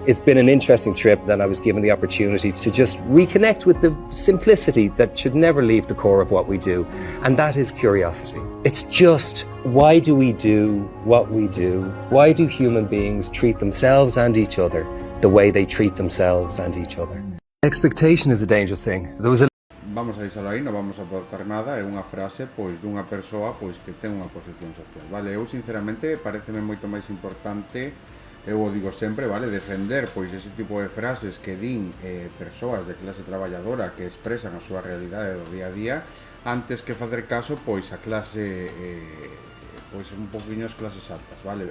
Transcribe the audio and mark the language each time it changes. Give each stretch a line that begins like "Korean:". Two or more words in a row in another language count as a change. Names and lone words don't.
English: It's been an interesting trip that I was given the opportunity to just reconnect with the simplicity that should never leave the core of what we do. And that is curiosity. It's just, why do we do what we do? Why do human beings treat themselves and each other the way they treat themselves and each other? Expectation is a dangerous thing. There was a...
Galician: Vamos a deixalo aí, non vamos a aportar nada, é unha frase pois dunha persoa pois que ten unha posición social, vale? Eu sinceramente pareceme moito máis importante, eu o digo sempre, vale, defender pois ese tipo de frases que din persoas de clase traballadora que expresan a súa realidade do día a día, antes que facer caso pois a clase pois un poquinho as clases altas, vale?